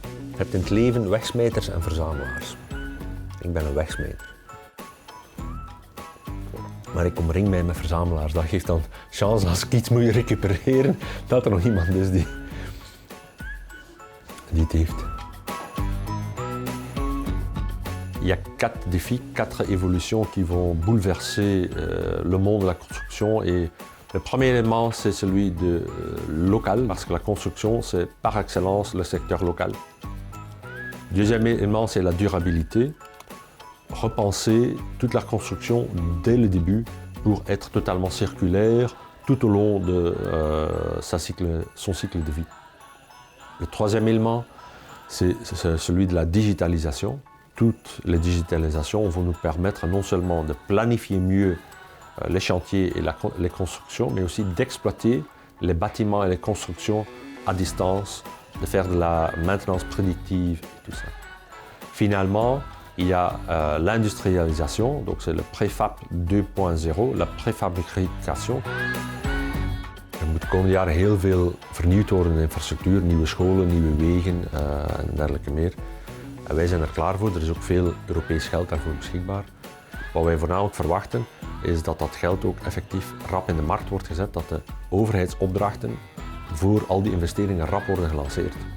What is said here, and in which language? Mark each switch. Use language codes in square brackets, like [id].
[nl] Je hebt in het leven wegsmijters en verzamelaars. Ik ben een wegsmijter. Maar ik omring mij met verzamelaars. Dat geeft dan chance als ik iets moet recupereren, dat er nog iemand is die het heeft. [fr] Il y a 4 défis, 4 évolutions qui vont bouleverser le monde de la construction. Et le premier élément, c'est celui de local, parce que la construction, c'est par excellence le secteur local. Le deuxième élément, c'est la durabilité. Repenser toute la construction dès le début pour être totalement circulaire tout au long de son cycle de vie. Le troisième élément, c'est celui de la digitalisation. Toutes les digitalisations vont nous permettre non seulement de planifier mieux les chantiers et les constructions, mais aussi d'exploiter les bâtiments et les constructions à distance, de faire de la maintenance prédictive et tout ça. Finalement, il y a l'industrialisation, donc c'est le préfab 2.0, la préfabrication. [nl] Er moet de komende jaren heel veel vernieuwd worden in infrastructuur, nieuwe scholen, nieuwe wegen en dergelijke meer. En wij zijn er klaar voor, er is ook veel Europees geld daarvoor beschikbaar. Wat wij voornamelijk verwachten is dat dat geld ook effectief rap in de markt wordt gezet, dat de overheidsopdrachten voor al die investeringen rap worden gelanceerd.